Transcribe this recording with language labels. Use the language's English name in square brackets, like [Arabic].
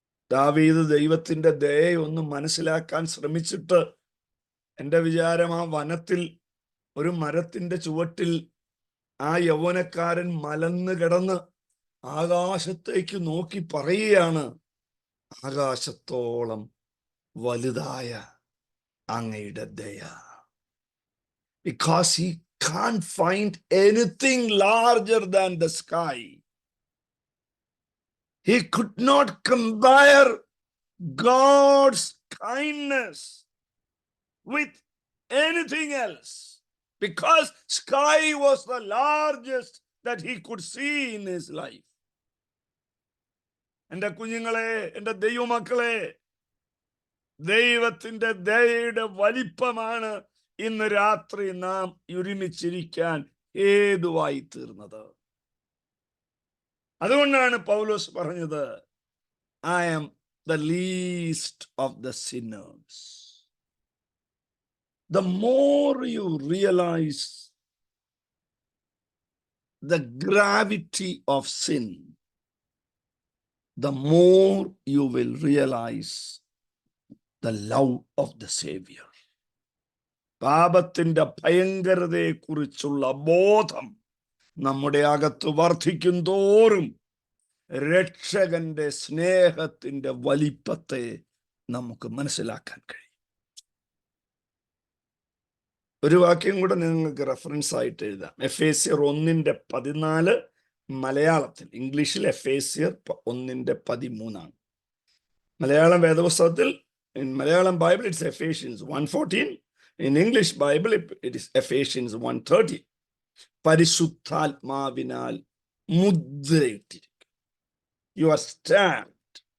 [Malayalam] ദാവീദ് ദൈവത്തിന്റെ ദയൊന്ന് മനസ്സിലാക്കാൻ ശ്രമിച്ചിട്ട്, എൻ്റെ വിചാരം ആ വനത്തിൽ ഒരു മരത്തിന്റെ ചുവട്ടിൽ ആ യൗവനക്കാരൻ മലന്ന് കിടന്ന് ആകാശത്തേക്ക് നോക്കി പറയുകയാണ്, ആകാശത്തോളം വലുതായ അങ്ങയുടെ ദയ. [English] Because he can't find anything larger than the sky. He could not compare God's kindness with anything else, because sky was the largest that he could see in his life. [Malayalam] എൻ്റെ കുഞ്ഞുങ്ങളെ, എൻ്റെ ദൈവമക്കളെ, ദൈവത്തിന്റെ ദയയുടെ വലിപ്പമാണ് ഇന്ന് രാത്രി നാം ഒരുമിച്ചിരിക്കാൻ ഹേതുവായി തീർന്നത്. അതുകൊണ്ടാണ് പൗലോസ് പറഞ്ഞത്, [English] I am the least of the sinners. The more you realize the gravity of sin, the more you will realize the love of the Savior. [Malayalam] പാപത്തിന്റെ ഭയങ്കരതയെ കുറിച്ചുള്ള ബോധം നമ്മുടെ അകത്ത് വർദ്ധിക്കും തോറും രക്ഷകന്റെ സ്നേഹത്തിന്റെ വലിപ്പത്തെ നമുക്ക് മനസ്സിലാക്കാൻ കഴിയും. ഒരു വാക്യം കൂടെ നിങ്ങൾക്ക് റെഫറൻസ് ആയിട്ട് എഴുതാം. എഫേസ്യർ 1:14 മലയാളത്തിൽ, ഇംഗ്ലീഷിൽ എഫേസ്യർ 1:13. മലയാളം വേദപുസ്തകത്തിൽ, [English] in Malayalam Bible it's Ephesians 1:14. In English Bible it is Ephesians 1:30. [Malayalam] പരിശുദ്ധാത്മാവിനാൽ മുദ്രയിട്ടിരിക്കും. [English] You are stamped.